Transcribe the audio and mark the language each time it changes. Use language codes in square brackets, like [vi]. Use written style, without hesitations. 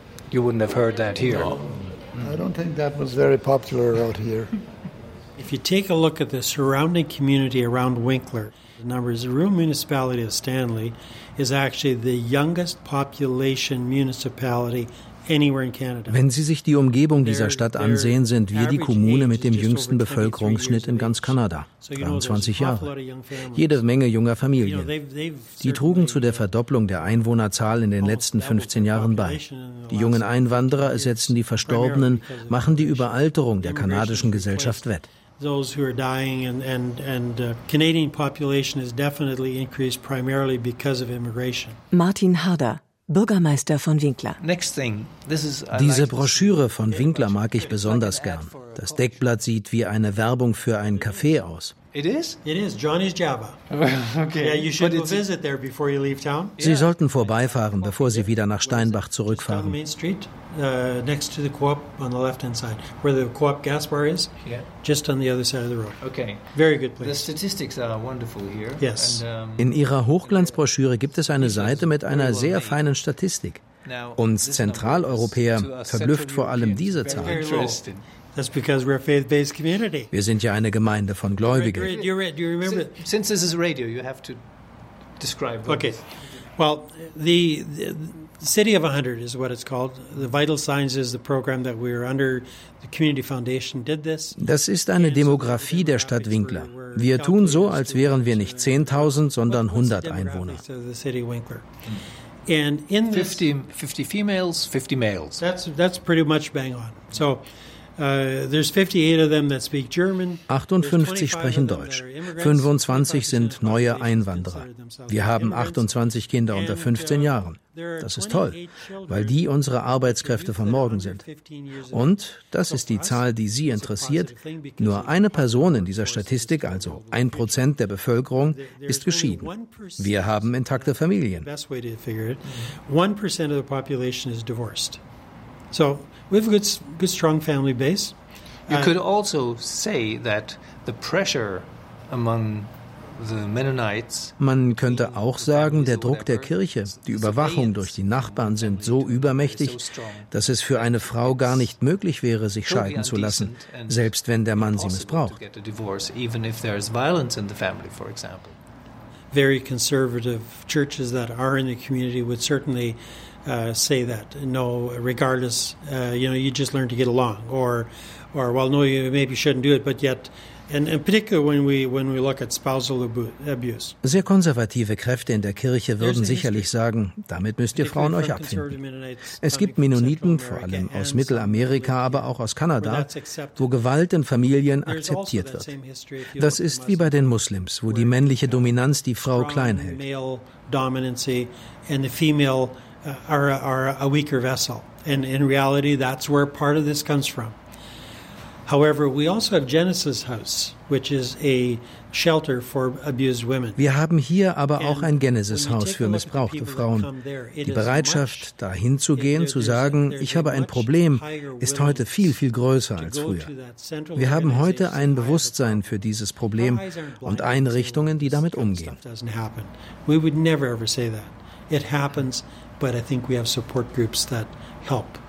[en] You wouldn't have heard that here. No. I don't think that was very popular out here. If you take a look at the surrounding community around Winkler, the numbers, the rural municipality of Stanley is actually the youngest population municipality anywhere in Canada. [de] Wenn Sie sich die Umgebung dieser Stadt ansehen, sind wir die Kommune mit dem jüngsten Bevölkerungsschnitt in ganz Kanada, 23 Jahre. Jede Menge junger Familien. Die trugen zu der Verdopplung der Einwohnerzahl in den letzten 15 Jahren bei. Die jungen Einwanderer ersetzen die Verstorbenen, machen die Überalterung der kanadischen Gesellschaft wett. [en] Those who are dying and Canadian population is definitely increased primarily because of immigration. [de] Martin Harder, Bürgermeister von Winkler. [en] Next thing, this is, [de] diese Broschüre von Winkler mag ich besonders gern. Das Deckblatt sieht wie eine Werbung für einen Café aus. [en] It is? It is. Johnny's Java. Okay. Yeah, you should go visit there before you leave town. [de] Sie sollten vorbeifahren, bevor Sie wieder nach Steinbach zurückfahren. [en] Main Street, next to the Co-op on the left-hand side, where the Co-op gas bar is. Yeah. Just on the other side of the road. Okay. Very good place. The statistics are wonderful here. Yes. [de] In Ihrer Hochglanzbroschüre gibt es eine Seite mit einer sehr feinen Statistik. Uns Zentraleuropäer verblüfft vor allem diese Zahl. [en] That's because we're a faith-based community. [de] Wir sind ja eine Gemeinde von Gläubigen. [en] Do you remember? Since this is radio, you have to describe. Okay. Well, the City of 100 is what it's called. The Vital Signs is the program that we're under. The Community Foundation did this. [de] Das ist eine Demografie der Stadt Winkler. Wir tun so, als wären wir nicht 10.000, sondern 100 Einwohner. [en] So the City of Winkler. And in this, 50 females, 50 males. That's pretty much bang on. So. There's 58 of them that speak German. [de] 58 sprechen Deutsch. 25 sind neue Einwanderer. Wir haben 28 Kinder unter 15 Jahren. Das ist toll, weil die unsere Arbeitskräfte von morgen sind. Und, das ist die Zahl, die Sie interessiert, nur eine Person in dieser Statistik, also 1% der Bevölkerung, ist geschieden. Wir haben intakte Familien. [en] 1% of the population is divorced. So, we have a good strong family base. You could also say that the pressure among the Mennonites. [de] Man könnte auch sagen, der Druck der Kirche, die Überwachung durch die Nachbarn sind so übermächtig, dass es für eine Frau gar nicht möglich wäre, sich scheiden zu lassen, selbst wenn der Mann sie missbraucht. [en] Even if there is violence in the family, for example. Very conservative churches that are in the community would certainly say that, no, regardless, you know, you just learn to get along, or well, no, you maybe shouldn't do it, but yet, and in particular when we look at spousal abuse. [de] Sehr konservative Kräfte in der Kirche würden sicherlich sagen, damit müsst ihr Frauen euch abfinden. Es gibt Mennoniten, vor allem aus Mittelamerika, aber auch aus Kanada, wo Gewalt in Familien akzeptiert wird. Das ist wie bei den Muslims, wo die männliche Dominanz die Frau klein hält. [en] Male dominancy and the female are a weaker vessel. And in reality, that's where part of this comes from. However, we also have Genesis House, which is a shelter for abused women. [de] Wir haben hier aber auch ein Genesis-Haus für missbrauchte Frauen. Die Bereitschaft, dahin zu gehen, zu sagen, ich habe ein Problem, ist heute viel, viel größer als früher. Wir haben heute ein Bewusstsein für dieses Problem und Einrichtungen, die damit umgehen. [en] We would never ever say that. It happens, but I think we have support groups that help.